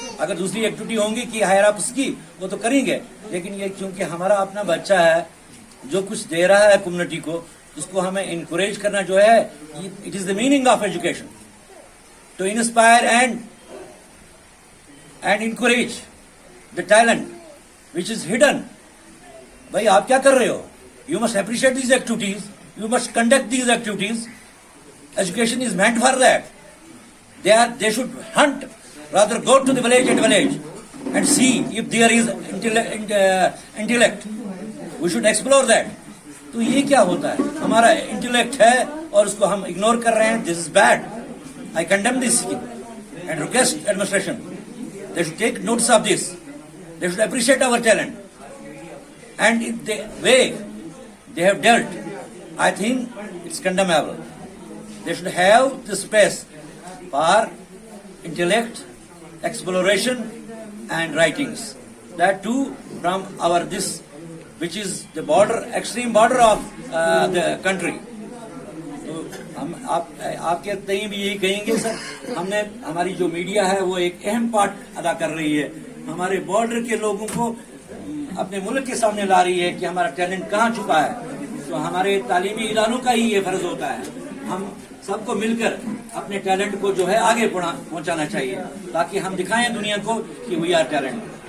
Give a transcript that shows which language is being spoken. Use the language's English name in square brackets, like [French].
[Hindi] अगर दूसरी एक्टिविटी होंगी कि हायर अप्स की वो तो करेंगे, लेकिन ये क्योंकि हमारा अपना बच्चा है जो कुछ दे रहा है कम्युनिटी को, उसको हमें इनकरेज करना जो है, [English] It is the meaning of education, to inspire and encourage the talent which is hidden. [Hindi] भाई आप क्या कर रहे हो? [English] You must appreciate these activities, you must conduct these activities. Education is meant for that. They should hunt, rather go to the village and see if there is intellect. We should explore that. [Hindi] तो ये क्या होता है? हमारा intellect है और उसको हम इग्नोर कर रहे हैं. [English] This is bad. I condemn this and request administration. They should take notice of this. They should appreciate our talent. And in the way they have dealt, I think it's condemnable. They should have the space for intellect, exploration and writings. That too from our this, which is the border, extreme border of the country. [Hindi] तो हम आपके तय भी यही कहेंगे sir, हमने हमारी जो मीडिया है वो एक अहम पार्ट अदा कर रही है. हमारे बॉर्डर के लोगों को अपने मुल्क के सामने ला रही है कि हमारा टैलेंट कहाँ छुपा है. तो हमारे तालीमी इदारों का ही ये फर्ज होता है. हम सबको मिलकर अपने टैलेंट को जो है आगे पहुंचाना चाहिए, ताकि हम दिखाएं दुनिया को कि [English] We are talent.